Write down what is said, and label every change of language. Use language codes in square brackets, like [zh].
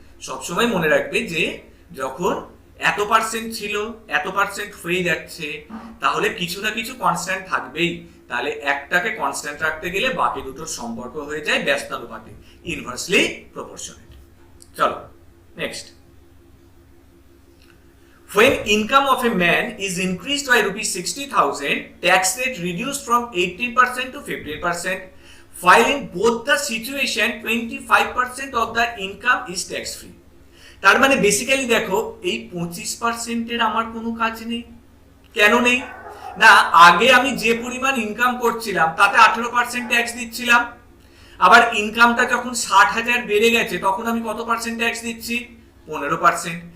[bn] সবসময় মনে রাখবে যে যখন এত পার্সেন্ট ছিল, এত পার্সেন্ট হয়ে যাচ্ছে, তাহলে কিছু না কিছু কনস্ট্যান্ট থাকবেই। তাহলে একটাকে কনস্ট্যান্ট রাখতে গেলে বাকি দুটোর সম্পর্ক হয়ে যায় ব্যস্তানুপাতিক, ইনভার্সলি প্রপোর্শনেট। চলো next. [en] When income of a man is increased by rupees 60,000, tax rate reduced from 18% to 15%. While in both the situation 25% of the income is tax free. [bn] তার মানে বেসিক্যালি দেখো এই 25%-এর আমার কোনো কাজ নেই। কেন নেই? না আগে আমি যে পরিমাণ ইনকাম করছিলাম তাতে 18% ট্যাক্স দিচ্ছিলাম। আবার ইনকামটা যখন 60,000 বেড়ে গেছে, তখন আমি কত পার্সেন্ট ট্যাক্স দিচ্ছি? 15%।